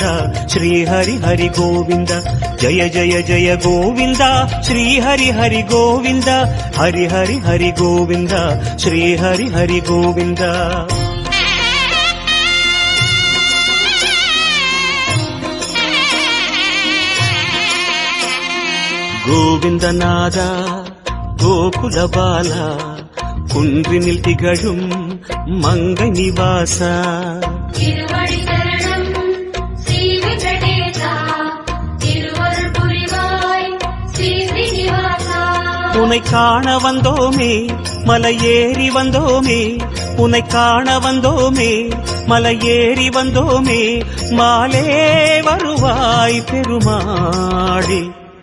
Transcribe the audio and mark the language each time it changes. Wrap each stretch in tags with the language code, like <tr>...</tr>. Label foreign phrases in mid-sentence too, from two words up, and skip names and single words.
<sa>श्री हरि हरि गोविंद जय जय जय गोविंद श्री हरि हरि गोविंद हरि हरि हरि गोविंद श्री हरि हरि गोविंद गोविंदनाद गोकुल बाला</sa> <ta>குன்றினில் திகழும் மங்கை நிவாசா உன்னை காண வந்தோமே மலையேறி வந்தோமே உன்னை காண வந்தோமே மலையேறி வந்தோமே மாலே வருவாய் பெருமாளே</ta>